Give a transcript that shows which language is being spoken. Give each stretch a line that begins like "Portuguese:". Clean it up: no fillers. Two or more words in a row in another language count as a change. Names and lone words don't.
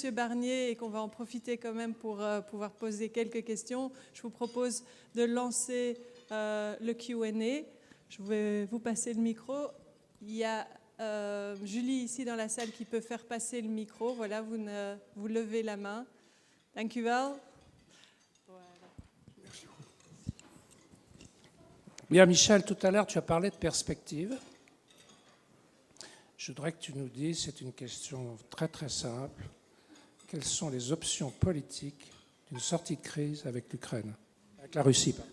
French: Barnier et qu'on va en profiter quand même pour pouvoir poser quelques questions, je vous propose de lancer le Q&A. Je vais vous passer le micro. Il y a Julie ici dans la salle qui peut faire passer le micro. Voilà, vous levez la main.
Dutch: Dank u wel.
French: Bien, Michel, tout à l'heure, tu as parlé de perspective. Je voudrais que tu nous dises, c'est une question très très simple, quelles sont les options politiques d'une sortie de crise avec l'Ukraine, avec la Russie?